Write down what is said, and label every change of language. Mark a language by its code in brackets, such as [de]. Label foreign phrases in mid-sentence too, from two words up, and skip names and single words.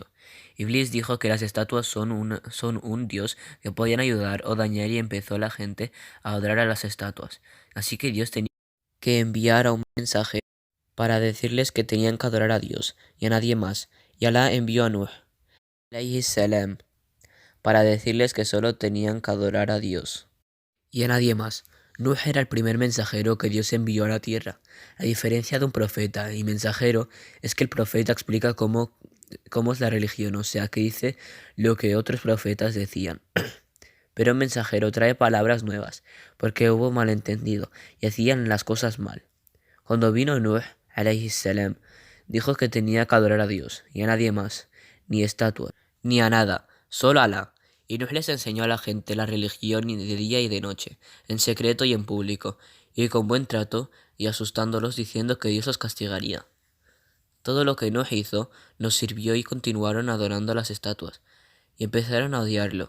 [es] Iblis dijo que las estatuas son un dios que podían ayudar o dañar y empezó la gente a adorar a las estatuas. Así que Dios tenía que enviar a un mensaje para decirles que tenían que adorar a Dios y a nadie más. Y Alá envió a Nuh, [ar] عليه السلام, [es] para decirles que solo tenían que adorar a Dios y a nadie más. Nuh era el primer mensajero que Dios envió a la tierra. A diferencia de un profeta y mensajero, es que el profeta explica cómo es la religión, o sea, que dice lo que otros profetas decían. Pero un mensajero trae palabras nuevas, porque hubo malentendido y hacían las cosas mal. Cuando vino Nuh, [ar] عليه السلام, [es] dijo que tenía que adorar a Dios y a nadie más, ni estatuas, ni a nada, solo a Alá. Y Nuh les enseñó a la gente la religión de día y de noche, en secreto y en público, y con buen trato, y asustándolos diciendo que Dios los castigaría. Todo lo que Nuh hizo nos sirvió y continuaron adorando a las estatuas, y empezaron a odiarlo.